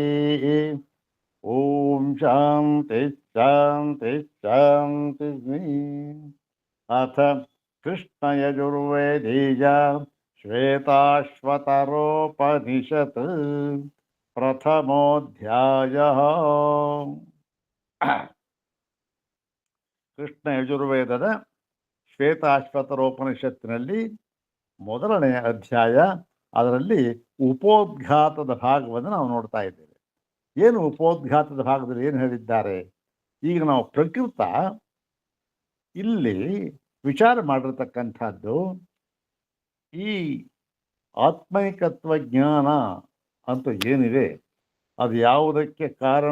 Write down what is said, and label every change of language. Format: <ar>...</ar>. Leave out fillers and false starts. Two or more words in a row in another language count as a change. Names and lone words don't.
<sa>ॐ शान्ति शान्ति शान्तिः। अथ कृष्णयजुर्वेदीया श्वेताश्वतरोपनिषत् प्रथमोऽध्यायः।</sa> <kn>ಕೃಷ್ಣ ಯಜುರ್ವೇದದ ಶ್ವೇತಾಶ್ವತರೋಪನಿಷತ್ತಿನಲ್ಲಿ ಮೊದಲನೆಯ ಅಧ್ಯಾಯ. ಅದರಲ್ಲಿ ಉಪೋದ್ಘಾತದ ಭಾಗವನ್ನು ನಾವು ನೋಡ್ತಾ ಇದ್ದೇವೆ. ಏನು ಉಪೋದ್ಘಾತದ ಭಾಗದಲ್ಲಿ ಏನು ಹೇಳಿದ್ದಾರೆ? ಈಗ ನಾವು ಪ್ರಕೃತ ಇಲ್ಲಿ ವಿಚಾರ ಮಾಡಿರ್ತಕ್ಕಂಥದ್ದು ಈ ಆತ್ಮೈಕತ್ವ ಜ್ಞಾನ ಅಂತ ಏನಿದೆ ಅದು ಯಾವುದಕ್ಕೆ ಕಾರಣ?</kn>